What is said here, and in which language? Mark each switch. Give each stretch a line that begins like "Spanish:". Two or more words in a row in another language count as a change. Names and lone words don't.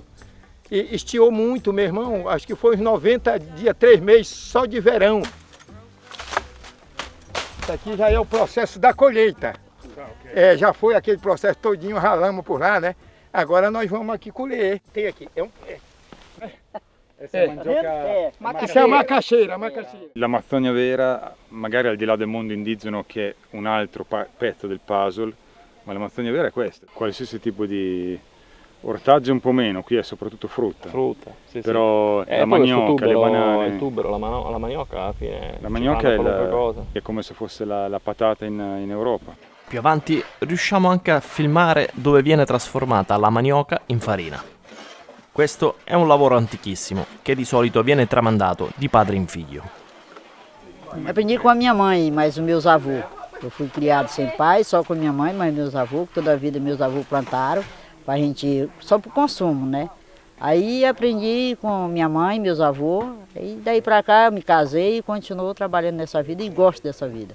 Portuguese: E estiou muito, meu irmão, acho que foi uns 90 dias, 3 meses só de verão. Isso aqui já é o processo da colheita. Já foi aquele processo todinho, ralamos por lá, né? Agora nós vamos aqui colher. Tem aqui, Essa mandioca... Isso é macaxeira, macaxeira.
Italian: L'Amazzonia vera, magari al di là del mondo indigeno che è un altro pezzo del puzzle, ma l'Amazzonia vera è questa. Qualsiasi tipo di ortaggio un po' meno, qui è soprattutto frutta. Sì, Però la manioca, le banane... Il tubero, la manioca alla fine... La manioca è come se fosse la patata in Europa. Più avanti riusciamo anche a filmare dove viene trasformata la manioca in farina. Questo è un lavoro antichissimo che di solito viene tramandato di padre in figlio.
Portuguese: Aprendi com a minha mãe, mas os meus avôs. Eu fui criado sem pai, só com minha mãe, mas meus avôs, toda a vida meus avôs plantaram, pra gente, só pro consumo, né? Aí aprendi com minha mãe, meus avôs, e daí pra cá eu me casei e continuo trabalhando nessa vida e gosto dessa vida.